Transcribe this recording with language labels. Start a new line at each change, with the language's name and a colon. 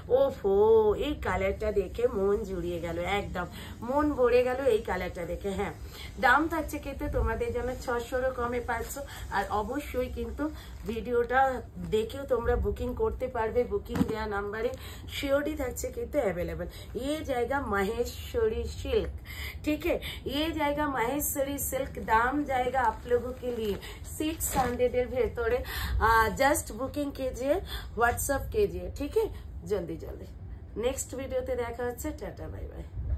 Bangla: ওহো, এই কালারটা দেখে মন জুড়িয়ে গেল, একদম মন ভরে গেল এই কালারটা দেখে। হ্যাঁ, দাম থাকছে কিন্তু তোমাদের জন্য 600-ও কমে পাচ্ছ। আর অবশ্যই কিন্তু ভিডিওটা দেখেও তোমরা বুকিং করতে পারবে, বুকিং দেওয়া নাম্বারে সিওডি থাকছে কিন্তু अवेलेबल।
Hindi: ये जाएगा माहेश्वरी सिल्क, ठीक है? ये जाएगा माहेश्वरी सिल्क। दाम जाएगा आप लोगों के लिए 600
Bangla: এর ভেতরে। জাস্ট বুকিং कीजिए, হোয়াটসঅ্যাপ कीजिए,
Hindi: ठीक है?
Bangla: জলদি জলদি। নেক্সট ভিডিওতে দেখা হচ্ছে। Tata, bye bye.